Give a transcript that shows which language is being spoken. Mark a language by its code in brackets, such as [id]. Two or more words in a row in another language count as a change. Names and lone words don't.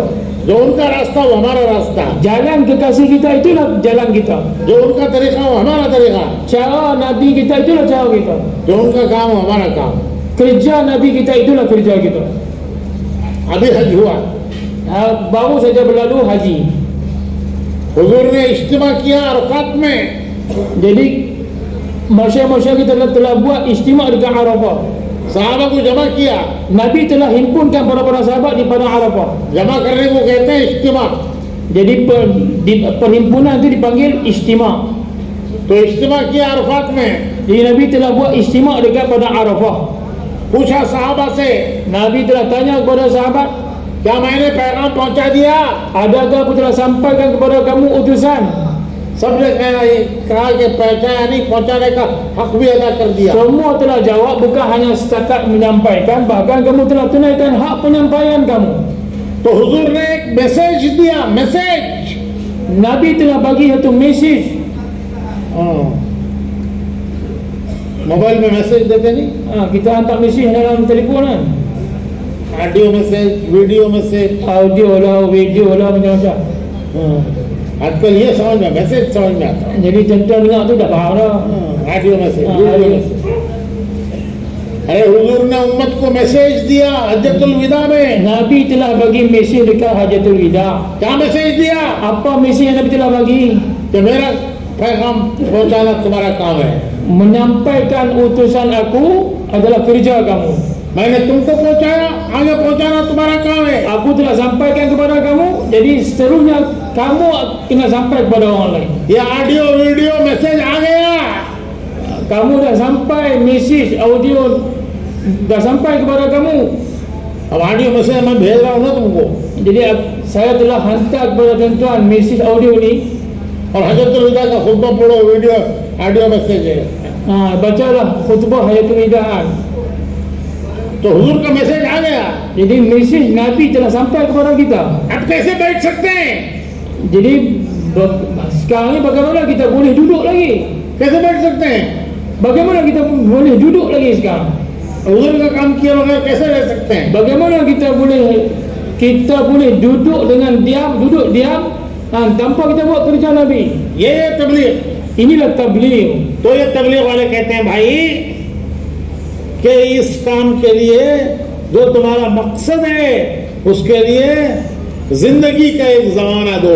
[hi] जो उनका रास्ता हो हमारा रास्ता। [ms] Jalan kekasih kita itulah jalan kita. [hi] जो उनका तरीका हो हमारा तरीका। [ms] Cara Nabi kita itulah cara kita. [hi] जो उनका काम हो हमारा काम। [ms] Kerja Nabi kita itulah kerja kita. [hi] अभी हज हुआ। [ms] Baru saja berlalu haji. [hi] हुजूर ने इज्तिमा किया अरफात में। [ms] Jadi masyarakat kita telah buat istimewa dekat Arafah. [hi] सहाबा को जमा किया। [ms] Nabi telah himpunkan para sahabat di padang Arafah. [hi] जमा करने को कहते हैं इज्तिमा। [ms] Jadi perhimpunan itu dipanggil istimewa. [hi] तो इज्तिमा किया अरफात में। [ms] Jadi Nabi telah buat istimewa dekat padang Arafah. [hi] पूछा सहाबा से [ms] Nabi telah tanya kepada sahabat, [hi] क्या मैंने पैगाम पहुंचा दिया? [ms] adakah aku telah sampaikan kepada kamu utusan? [hi] सबने कहा कि पहुंचाया नहीं, पहुंचाने का हक भी अदा कर दिया। [ms] Semua telah jawab, bukan hanya setakat menyampaikan, bahkan kamu telah tunaikan hak penyampaian kamu. [hi] तो हुजूर ने एक मैसेज दिया। मैसेज [ms] Nabi telah bagi satu mesej. [hi] मोबाइल में मैसेज देते नहीं? [ms] Kita hantar mesej dalam telefon kan, [en] audio message, video message, [ms] audio lah, video lah, macam-macam. [hi] आजकल ये समझ में मैसेज समझ में आता है। [ms] Jadi tuan-tuan dengar tu dah faham dah. [en] audio message, audio वीडियो message. मैसेज। [hi] अरे हुजूर ने उम्मत को मैसेज दिया हज्जतुल विदा में। [ms] Nabi telah bagi mesej dekat Hajatul Wida. [hi] क्या मैसेज दिया? [ms] Apa mesej yang Nabi telah bagi? [hi] कि मेरा पैगाम पहुंचाना तुम्हारा काम है। [ms] Menyampaikan utusan aku adalah kerja kamu. [hi] मैंने तुमको पहुंचाया, आगे पहुंचाना तुम्हारा काम है। [ms] Aku telah sampaikan kepada kamu, jadi seterusnya kamu kena sampai kepada orang lain. [hi] ये [en] audio video message [hi] आ गया। [ms] Kamu dah sampai, mesej audio dah sampai kepada kamu. [hi] अब [en] audio message [hi] मैं भेज रहा हूँ ना तुमको, [ms] Jadi saya telah hantar kepada tuan-tuan mesej audio ni. [hi] और हजरतुल विदा का खुतबा पढ़ो, [en] video audio message [hi] है। [ms] Bacalah khutbah hayatul widaan. [hi] तो हुजूर का मैसेज आ गया। [ms] Jadi mesej Nabi telah sampai kepada kita. [hi] अब कैसे बैठ सकते हैं? [ms] Jadi sekarang ni bagaimana kita boleh duduk lagi? [hi] कैसे बैठ सकते हैं? [ms] Bagaimana kita boleh duduk lagi sekarang? [hi] हुजूर का काम किए बगैर कैसे रह सकते हैं? [ms] Bagaimana kita boleh duduk dengan diam, duduk diam tanpa kita buat kerja Nabi? [hi] ये तबलीग। [ms] Inilah tabligh. [hi] तो ये तबलीग वाले कहते हैं भाई कि इस काम के लिए जो तुम्हारा मकसद है उसके लिए जिंदगी का एक जमाना दो।